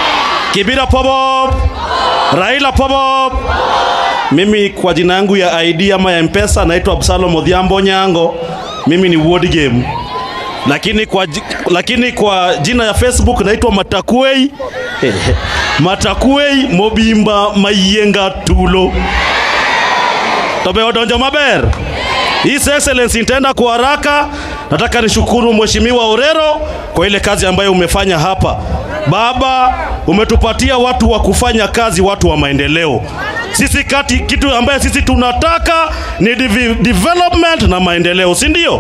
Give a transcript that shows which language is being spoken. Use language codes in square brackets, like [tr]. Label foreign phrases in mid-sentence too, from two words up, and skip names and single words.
[luo] Kibra pobob. Raila pobob. [sw] Mimi kwa jina yangu ya ID ama ya M-Pesa naitwa Absalom Odhiambo Nyango. Mimi ni ward game. Lakini kwa jina ya Facebook naitwa Matakwei. Matakwei Mobimba Mayenga Tulo. [luo] Tobe odonjo maber. [en] His Excellency, [sw] nitaenda kwa haraka. Nataka nishukuru Mheshimiwa Orero kwa ile kazi ambayo umefanya hapa. Baba, umetupatia watu wa kufanya kazi, watu wa maendeleo. Sisi kitu ambaye sisi tunataka ni development na maendeleo, si ndio?